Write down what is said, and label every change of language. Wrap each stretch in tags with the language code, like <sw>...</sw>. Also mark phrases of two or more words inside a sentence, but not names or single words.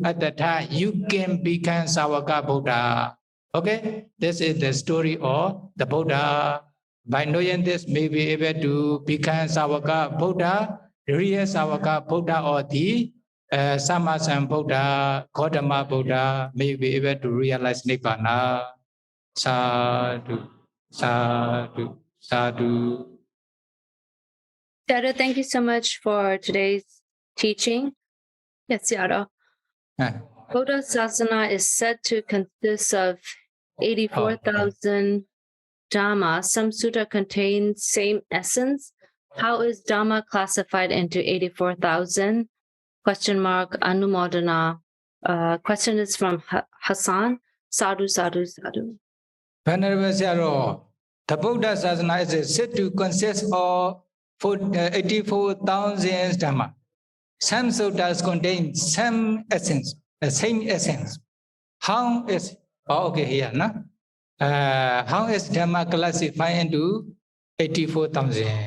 <en>At the time, you can become Sāvaka Buddha. Okay, this is the story of the Buddha. By knowing this, may be able to become Sāvaka Buddha, real Sāvaka Buddha, or the Sammasan Buddha, Gautama Buddha, may be able to realize Nibbana.</en> <pi>Sadhu, sadhu, sadhu.</pi> <en>Yada, thank you so much for today's teaching. Yes, Yada. Buddha Sasana is said to consist of 84,000 Dhamma. Some sutta contain same essence. How is Dhamma classified into 84,000? Question mark, Anumodana. Question is from Hassan.</en> <pi>Sadhu, sadhu, sadhu.</pi> <en>Venerable Sayadaw, the Buddha Sasana is said to consist of 84,000 Dhamma. Some suttas contain some essence, the same essence. How is, okay, here, no? How is Dhamma classified into 84,000?</en>